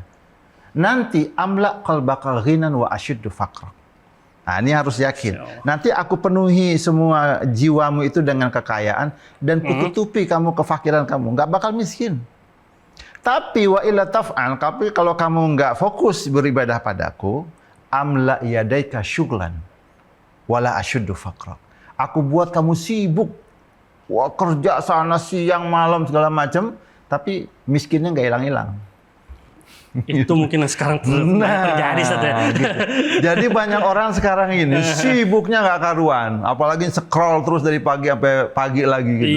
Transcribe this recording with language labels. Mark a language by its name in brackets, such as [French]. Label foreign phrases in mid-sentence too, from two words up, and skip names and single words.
[Arabic] Nanti أملأ قلبك غنى وأسد فقرا. [Indonesian] Nah, ini harus yakin. Nanti aku penuhi semua jiwamu itu dengan kekayaan dan kututupi kamu kefakiran kamu. Nggak bakal miskin. Tapi [Arabic] وإلا تفعل, [Indonesian] tapi kalau kamu nggak fokus beribadah padaku, [Arabic] أملأ يديك شغلا ولا أسد فقرا. [Indonesian] Aku buat kamu sibuk. Wah, kerja sana siang malam segala macam, tapi miskinnya nggak hilang-hilang. Itu mungkin yang sekarang terjadi Ustaz ya. Gitu. Jadi banyak orang sekarang ini sibuknya nggak karuan, apalagi scroll terus dari pagi sampai pagi lagi gitu